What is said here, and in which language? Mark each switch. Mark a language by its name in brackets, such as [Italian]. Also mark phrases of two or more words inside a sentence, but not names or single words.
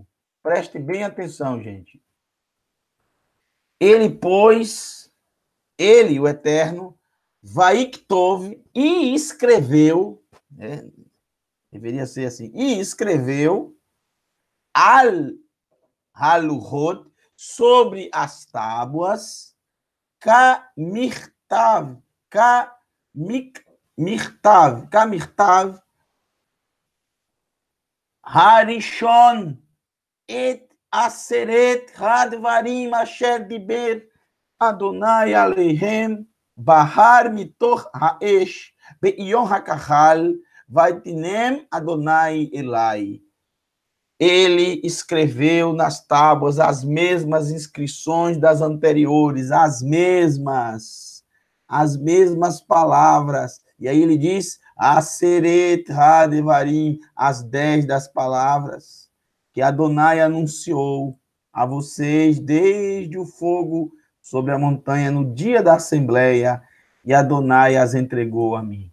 [Portuguese] Preste bem atenção, gente. Ele, pois, ele, o Eterno, Vaiktov, e escreveu, né? Deveria ser assim, e escreveu [Hebrew] על הלוחות, [Portuguese] sobre as tábuas, [Hebrew] kamirtav, כמכתב הראשון את עשרת הדברים אשר דיבר ה' אליהם בהר מתוך האש ביום הקהל ויתנם ה' אלי. [Portuguese] Ele escreveu nas tábuas as mesmas inscrições das anteriores, as mesmas. as mesmas palavras. E aí ele diz, [Hebrew] עשרת הדברים, [Portuguese] as 10 das palavras que Adonai anunciou a vocês desde o fogo sobre a montanha no dia da assembleia, e Adonai as entregou a mim.